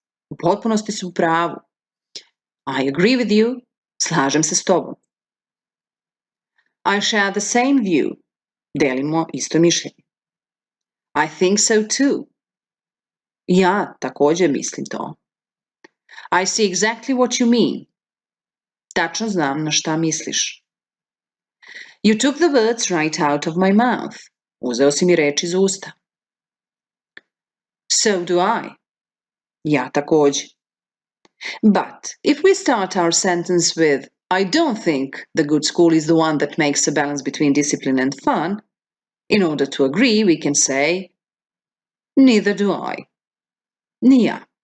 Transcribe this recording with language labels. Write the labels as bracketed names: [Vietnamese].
[Serbian] U potpunosti si u pravu. [English] I agree with you, [Serbian] slažem se s tobom. [English] I share the same view, [Serbian] delimo isto mišljenje. [English] I think so too. [Serbian] Ja također mislim to. [English] I see exactly what you mean. [Serbian] Tačno znam na šta misliš. [English] You took the words right out of my mouth. [Serbian] Uzeo si mi reč iz usta. [English] So do I. [Serbian] Ja također. [English] But if we start our sentence with I don't think the good school is the one that makes a balance between discipline and fun, in order to agree we can say neither do I. [Serbian] Ni ja.